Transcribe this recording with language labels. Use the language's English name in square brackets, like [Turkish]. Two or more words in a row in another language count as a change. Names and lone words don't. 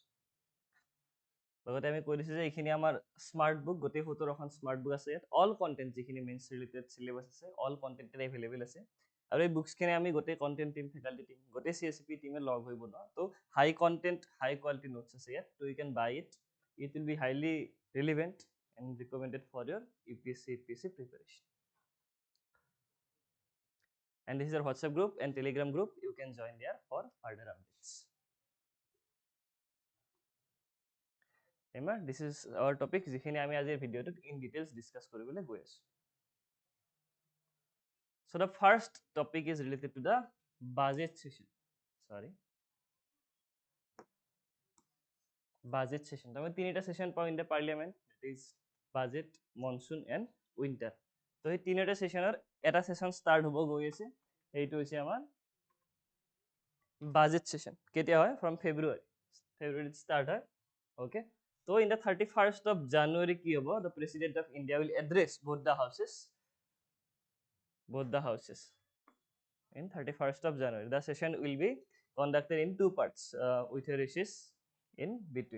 [Assamese] লগতে আমি কৈ দিছো যে এইখিনি আমাৰ [English] smart book [Assamese] গোটেই 17খন [English] smart book [Assamese] আছে ইয়াত [English] all content [Assamese] যিখিনি [English] mains related syllabus [Assamese] আছে [English] all content available [Assamese] আছে আৰু এই বুকছখিনি আমি গোটেই [English] content team faculty team [Assamese] গোটেই CSAP টিমে লগ হৈ বনোৱা তো [English] high content high quality notes [Assamese] আছে ইয়াত তো [English] you can buy it will be highly relevant and recommended for your UPSC APSC preparation. And this is our WhatsApp group and Telegram group. You can join there for further updates. Remember, this is our topic. [Assamese] যিখিনি আমি আজিৰ ভিডিঅ'টোত [English] in details [Assamese] discuss কৰিবলৈ গৈ আছো. [English] So the first topic is related to the budget session. Sorry. Budget session. [Assamese] আমি তিনিটা session পাওঁ [English] in the parliament. That is budget, monsoon and winter. [Assamese] তো এই তিনিটা sessionৰ এটা session start হ'ব গৈ আছে. এইটো হৈছে আমাৰ budget session. কেতিয়া হয়? [English] From February. [Assamese] February start হয়. Okay. [English] So in the 31st of January [Assamese] কি হ'ব, [English] the President of India will address both the houses in 31st of January. The session will be conducted in two parts with a recess in between.